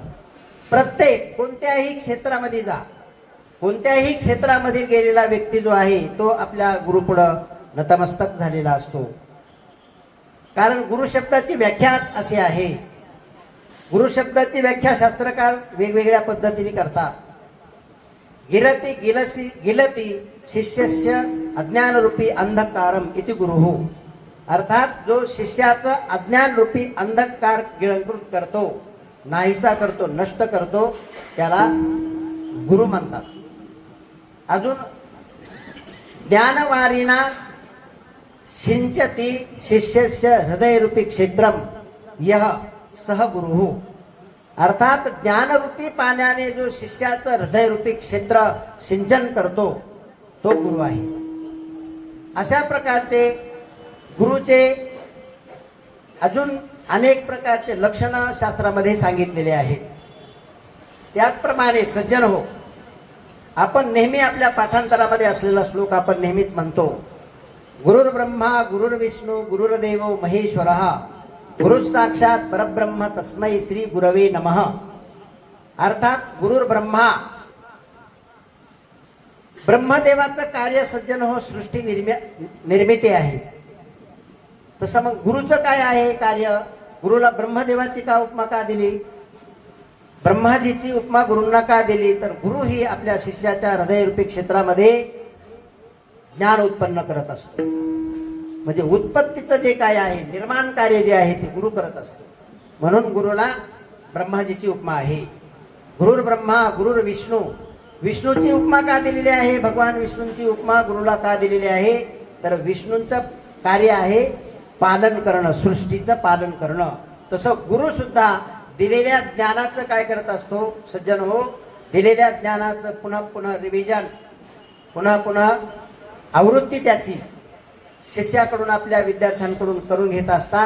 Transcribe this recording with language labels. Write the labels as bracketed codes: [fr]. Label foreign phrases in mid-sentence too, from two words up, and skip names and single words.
[mr] प्रत्येक कोणत्याही क्षेत्रामध्ये जा, कोणत्याही क्षेत्रामध्ये गेलेला व्यक्ती जो आहे तो आपल्या गुरुपुढं नतमस्तक झालेला असतो. कारण गुरु शब्दाची व्याख्याच अशी आहे. गुरु शब्दाची व्याख्या शास्त्रकार वेगवेगळ्या पद्धतीने करतात. [sa] गिलती शिष्यस्य अज्ञानरूपी अंधकारम इति गुरुः. [mr] अर्थात जो शिष्याचं अज्ञान रूपी अंधकार गिळंकृत करतो, नाहीसा करतो, नष्ट करतो, त्याला गुरु म्हणतात. [sa] अजून ज्ञानवारिणा सिंचती शिष्यस्य हृदयरूपी क्षेत्रम यह सह गुरुः. [mr] अर्थात ज्ञानरूपी पाण्याने जो शिष्याचं हृदयरूपी क्षेत्र सिंचन करतो तो गुरु आहे. अशा प्रकारचे गुरुचे अजून अनेक प्रकारचे लक्षण शास्त्रामध्ये सांगितलेले आहेत. त्याचप्रमाणे सज्जन हो, आपण नेहमी आपल्या पाठांतरामध्ये असलेला श्लोक आपण नेहमीच म्हणतो, [sa] गुरुर् ब्रह्मा गुरुर्विष्णू गुरुर्देवो महेश्वरः गुरु साक्षात परब्रह्म तस्मै श्री गुरवे नमः. अर्थात गुरुर् ब्रह्मा, [mr] ब्रह्मदेवाचं कार्य सज्जन हो सृष्टी निर्मिती आहे. तसं मग गुरुचं काय आहे कार्य, गुरुला ब्रह्मदेवाची का उपमा का दिली, ब्रह्माजीची उपमा गुरूंना का दिली, तर गुरु ही आपल्या शिष्याच्या हृदयरूपी क्षेत्रामध्ये ज्ञान उत्पन्न करत असतो. म्हणजे उत्पत्तीचं जे काय आहे, निर्माण कार्य जे आहे ते गुरु करत असतो. म्हणून गुरुला ब्रह्माजीची उपमा आहे. [sa] गुरुर् ब्रह्मा गुरुर् विष्णू, [mr] विष्णूची उपमा का दिलेली आहे, भगवान विष्णूंची उपमा गुरुला का दिलेली आहे, तर विष्णूंचं कार्य आहे पालन करणं, सृष्टीचं पालन करणं. तसं गुरु सुद्धा दिलेल्या ज्ञानाचं काय करत असतो सज्जन हो, दिलेल्या ज्ञानाचं पुन्हा पुन्हा रिव्हिजन, पुन्हा पुन्हा आवृत्ती त्याची शिष्याकडून आपल्या विद्यार्थ्यांकडून करून घेत असतात.